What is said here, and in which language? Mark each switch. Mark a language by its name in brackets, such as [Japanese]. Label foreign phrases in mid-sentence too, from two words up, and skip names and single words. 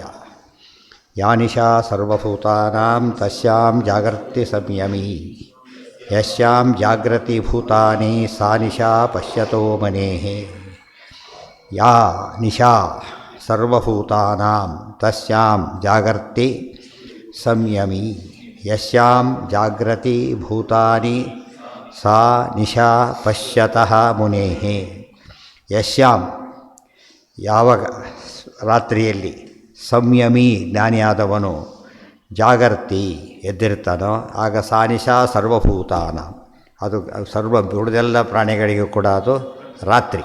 [Sanskrit] ಯಾ ನಿಶಾ ಸರ್ವಭೂತಾನಾಂ ತಸ್ಯಾಂ ಜಾಗರ್ತಿ ಸಂಯಮೀ ಯಸ್ಯಾಂ ಜಾಗ್ರತಿ ಭೂತಾನಿ ಸಾ ನಿಶಾ ಪಶ್ಯತೋ ಮನೇಃ. ಯಾ ನಿಶಾ ಸರ್ವಭೂತಾನಾಂ ತಸ್ಯಾಂ ಜಾಗರ್ತಿ ಸಂಯಮೀ ಯಸ್ಯಾಂ ಜಾಗ್ರತಿ ಭೂತಾನಿ ಸಾ ನಿಶಾ ಪಶ್ಯತಃ ಮುನೇಃ. [Kannada] ಯಸ್ಯಾಂ ಯಾವ ರಾತ್ರಿಯಲ್ಲಿ ಸಂಯಮಿ ಜ್ಞಾನಿಯಾದವನು ಜಾಗರ್ತಿ ಎದ್ದಿರ್ತಾನೋ ಆಗ [Sanskrit] ಸಾ ನಿಶಾ ಸರ್ವಭೂತಾನ [Kannada] ಅದು ಸರ್ವ ಉಳಿದೆಲ್ಲ ಪ್ರಾಣಿಗಳಿಗೂ ಕೂಡ ಅದು ರಾತ್ರಿ.